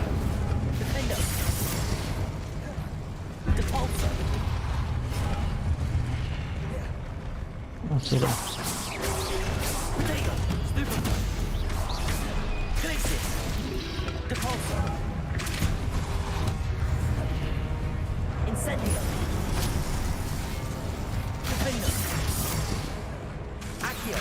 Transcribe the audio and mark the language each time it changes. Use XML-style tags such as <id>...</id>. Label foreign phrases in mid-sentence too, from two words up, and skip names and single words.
<la>Defender. Depulso.</la> <ru>Вот сюда.</ru> <la>Dagger. Stupid. Glacius. Depulso. Incendio. Defender. Accio.</la>